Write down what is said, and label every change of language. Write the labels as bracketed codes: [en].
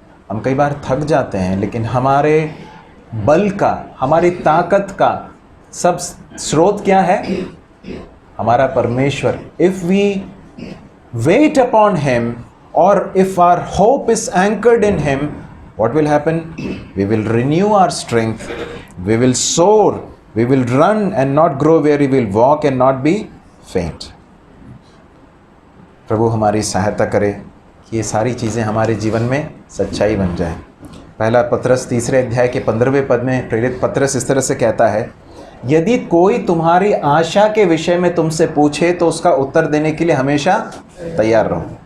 [hi] हम कई बार थक जाते हैं, लेकिन हमारे बल का, हमारी ताकत का सब स्रोत क्या है? हमारा परमेश्वर। [en] If we wait upon him और if our hope is anchored in him, what will happen? We will renew our strength, we will soar, we will run and not grow weary, we will walk and not be faint. [hi] प्रभु हमारी सहायता करे कि ये सारी चीज़ें हमारे जीवन में सच्चाई बन जाए। पहला पत्रस 3 अध्याय के 15वें पद में प्रेरित पत्रस इस तरह से कहता है, यदि कोई तुम्हारी आशा के विषय में तुमसे पूछे तो उसका उत्तर देने के लिए हमेशा तैयार रहो।